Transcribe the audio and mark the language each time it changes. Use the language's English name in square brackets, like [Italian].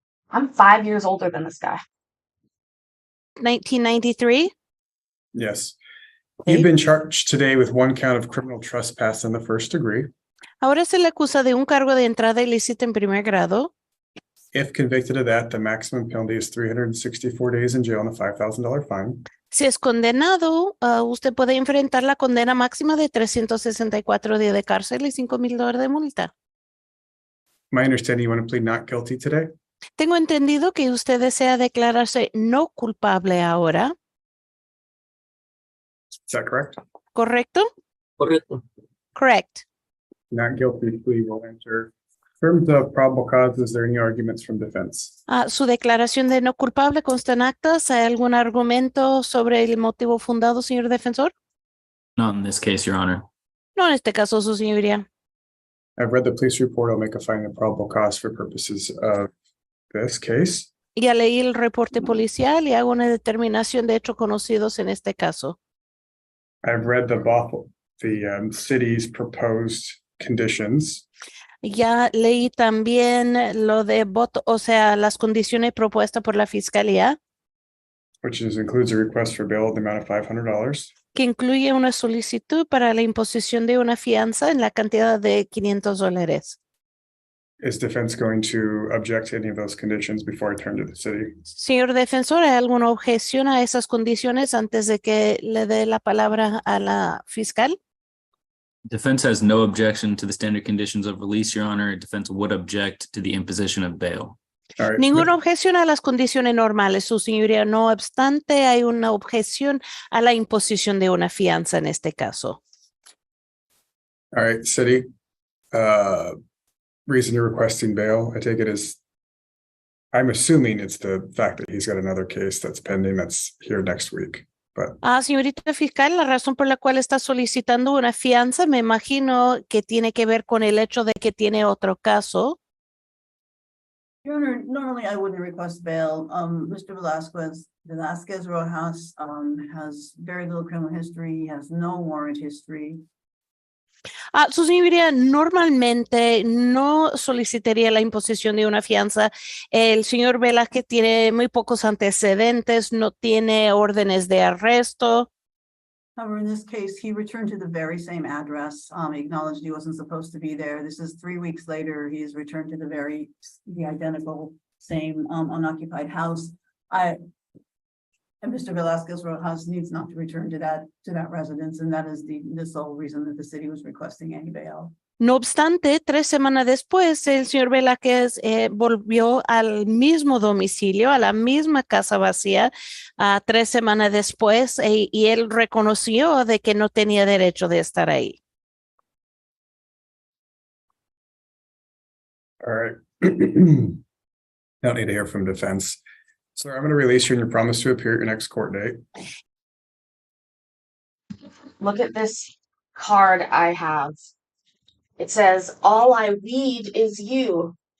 [English] I'm 5 years older than this guy. 1993. Yes. Okay. You've been charged today with one count of criminal trespass in the first degree. [Spanish] Ahora se le acusa de un cargo de entrada ilícita en primer grado. [English] If convicted of that, the maximum penalty is 364 days in jail and a $5,000 fine. [Spanish] Si es condenado, usted puede enfrentar la condena máxima de 364 días de cárcel y $5,000 de multa. [English] My understanding, you want to plead not guilty today? [Spanish] Tengo entendido que usted desea declararse no culpable ahora. [English] Is that correct? [Spanish] ¿Correcto? Correcto. [English] Correct. Not guilty plea will enter. In terms of probable cause, is there any arguments from defense? [Spanish] Su declaración de no culpable consta en actas. ¿Hay algún argumento sobre el motivo fundado, señor defensor? [English] Not in this case, Your Honor. [Spanish] No en este caso, su señoría. [English] I've read the police report. I'll make a finding of probable cause for purposes of this case. [Spanish] Ya leí el reporte policial y hago una determinación de hechos conocidos en este caso. [English] I've read the city's proposed conditions. [Spanish] Ya leí también lo de voto, o sea, las condiciones propuestas por la fiscalía, [English] Which includes a request for bail in the amount of $500. [Spanish] que incluye una solicitud para la imposición de una fianza en la cantidad de $500. [English] Is defense going to object to any of those conditions before I turn to the city? [Spanish] Señor defensor, ¿hay alguna objeción a esas condiciones antes de que le dé la palabra a la fiscal? [English] Defense has no objection to the standard conditions of release, Your Honor. Defense would object to the imposition of bail. All right. [Spanish] Ninguna objeción a las condiciones normales, su señoría. No obstante, hay una objeción a la imposición de una fianza en este caso. [English] All right, city. Reason you're requesting bail, I take it as, I'm assuming it's the fact that he's got another case that's pending that's here next week. But [Spanish] Señorita fiscal, la razón por la cual está solicitando una fianza, me imagino que tiene que ver con el hecho de que tiene otro caso. [English] Your Honor, normally I wouldn't request bail. Mr. Velasquez Rojas, has very little criminal history, he has no warrant history. [Spanish] Su señoría, normalmente no solicitaría la imposición de una fianza. El señor Velázquez tiene muy pocos antecedentes, no tiene órdenes de arresto. [English] However, in this case, he returned to the very same address. He acknowledged he wasn't supposed to be there. This is 3 weeks later. He's returned to the identical same unoccupied house. And Mr. Velasquez Rojas needs not to return to that residence, and that is the sole reason that the city was requesting any bail. [Spanish] No obstante, 3 semanas después, el señor Velázquez volvió al mismo domicilio, a la misma casa vacía, 3 semanas después, y él reconoció de que no tenía derecho de estar ahí. [English] all right. Don't need to hear from defense. So I'm going to release you and your promise to appear at your next court date. Look at this card I have. It says, all I need is you.